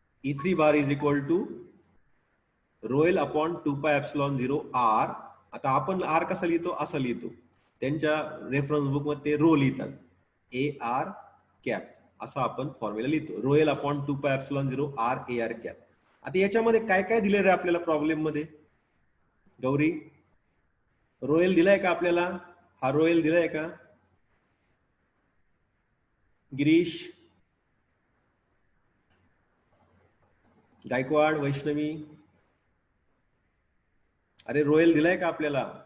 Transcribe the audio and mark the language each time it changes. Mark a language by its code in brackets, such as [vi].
[en] E3 bar is equal to rho L upon 2 pi epsilon 0 R. [mr] आता आपण R कसा लिहितो? असा लिहितो. त्यांच्या रेफरन्स बुक मध्ये ते रो लिहितात, ए आर कॅप असा आपण फॉर्म्युला लिहितो. [en] Rho L upon 2 pi epsilon 0 R A R cap. [mr] आता याच्यामध्ये काय काय दिले रे आपल्याला प्रॉब्लेम मध्ये? गौरी, रोएल दिलाय का आपल्याला? हा रोएल दिलाय का? गिरीश, गायकवाड, वैष्णवी, अरे रोएल दिलाय का आपल्याला?